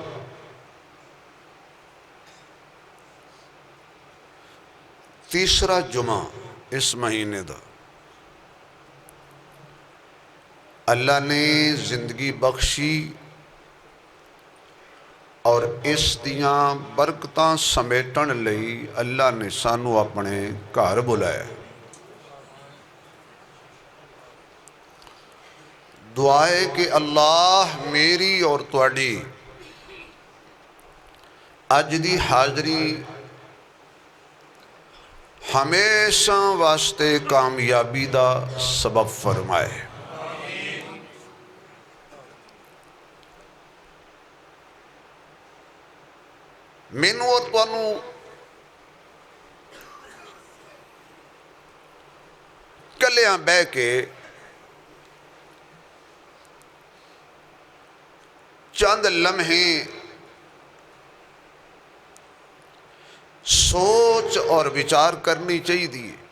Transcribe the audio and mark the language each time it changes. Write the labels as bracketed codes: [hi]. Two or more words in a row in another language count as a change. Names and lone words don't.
[pa] تیسرا جمعہ اس مہینے دا اللہ نے زندگی بخشی اور اس دیاں برکتاں سمیٹن لئی اللہ نے سانو اپنے گھر بلایا۔ دعا ہے کہ اللہ میری اور تواڈی اج دی حاضری ہمیشہ واسطے کامیابی دا سبب فرمائے۔ مینوں اور تانوں کلیاں بہ کے چند لمحے سوچ اور وچار کرنی چاہیے